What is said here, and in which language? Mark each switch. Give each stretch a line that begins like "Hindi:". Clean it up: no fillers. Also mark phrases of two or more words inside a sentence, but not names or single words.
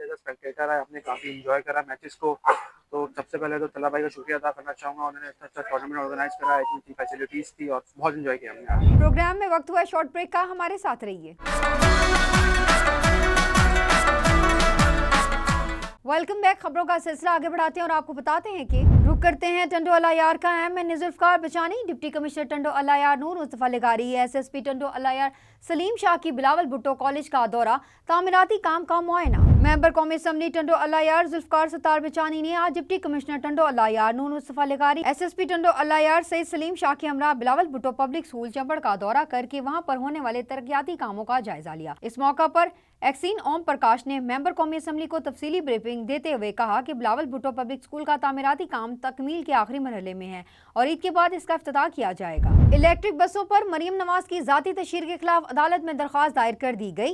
Urdu: ہم آج
English: as a spectator
Urdu: ہے، ہم نے کافی انجوائے کرا میچز کو تو سب سے پہلے تو تلا بھائی کا شکریہ ادا کرنا چاہوں گا، انہوں نے اتنا اچھا ٹورنامنٹ آرگنائز کرا، اتنی فیسلٹیز تھی اور بہت انجوائے کیا ہم نے. پروگرام میں وقت ہوا
English: short break
Urdu: کا، ہمارے ساتھ رہیے.
English: Welcome back.
Urdu: خبروں کا سلسلہ آگے بڑھاتے ہیں اور آپ کو بتاتے ہیں کہ رک کرتے ہیں ٹنڈو الہ یار کا. ایم ذوالفقار بچانی,
English: deputy commissioner
Urdu: ٹنڈو الہ یار نور مصطفیٰ لغاری، SSP ٹنڈو الہ یار سلیم شاہ کی بلاول بھٹو کالج کا دورہ، تعمیراتی کام کا معائنہ. ممبر قومی اسمبلی ٹنڈو الہ یار ذوالفقار ستار بچانی نے آج
English: deputy commissioner
Urdu: ٹنڈو الہ یار نور مصطفیٰ لغاری، SSP ٹنڈو الہ یار سعید سلیم شاہ کے ہمرا بلاول بھٹو پبلک اسکول چمبڑ کا دورہ کر کے وہاں پر ہونے والے ترقیاتی کاموں کا جائزہ لیا. اس موقع پر ایکسین اوم پرکاش نے ممبر قومی اسمبلی کو تفصیلی بریفنگ دیتے ہوئے کہا کہ بلاول بھٹو پبلک اسکول کا تعمیراتی کام تکمیل کے آخری مرحلے میں ہے اور عید کے بعد اس کا افتتاح کیا جائے گا. الیکٹرک بسوں پر مریم نواز کی ذاتی تشہیر کے خلاف عدالت میں درخواست دائر کر دی گئی.